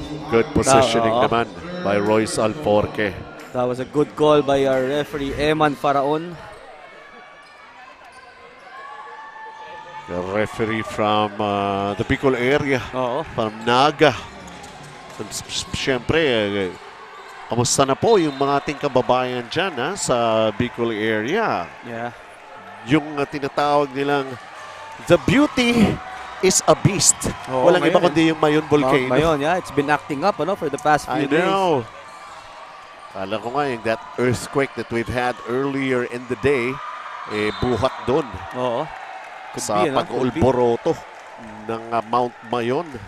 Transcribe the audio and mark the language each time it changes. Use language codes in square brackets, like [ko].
[en] Good positioning naman by Royce Alforque. That was a good call by our referee, Eman Faraon. The referee from the Bicol area, from Naga. [tl] Siyempre, kamusta na po yung mga ating kababayan dyan sa Bicol area? [en] Yeah. [tl] Yung tinatawag nilang [en] the beauty is a beast. [tl] Walang iba kundi yung Mayon Volcano. [en] Mayon, yeah. It's been acting up for the past few days. I know. [tl] Kala ko nga yung [en] that earthquake that we've had earlier in the day, [tl] buhat doon. Sa pag-ulboroto ng Mount Mayon.